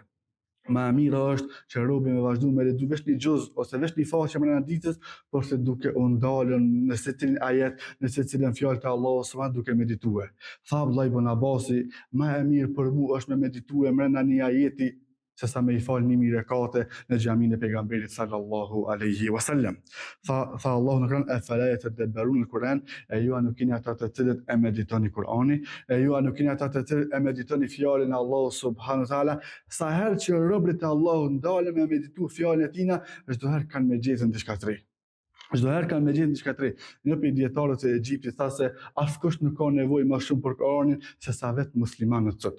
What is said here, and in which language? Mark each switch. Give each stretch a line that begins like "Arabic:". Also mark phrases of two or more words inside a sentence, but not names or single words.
Albanian: Ma mirë është që robi me vazhdu me lexu veç një gjuz ose veç një faqe mbrana ditës, por se duke u ndalën në secilin ajet, në secilin fjalë të Allahu subhanahu duke medituar. Tha Abdullah ibn Abbasi, më e mirë për mua është me medituar mbrana një ajeti se sa me i falë 1000 rekate në xhamin e pejgamberit
Arabic: صلى الله عليه وسلم.
Albanian: Tha Allahu në Kur'an,
Arabic: أفلا يتدبرون القرآن,
Albanian: e ju nuk keni ata të cilët e meditoni Kur'anin, e ju nuk keni ata të cilët e meditoni fjalën e Allahu
Arabic: سبحانه وتعالى.
Albanian: Sa herë që robët e Allahut ndalen me meditu fjalën e tina, çdo herë kanë me gjetën diçka të re. Çdo herë kanë me gjetën diçka të re. Një prej dietarëve të Egjiptit tha se askush nuk ka nevojë më shumë për Kur'anin se sa vetë muslimanët sot.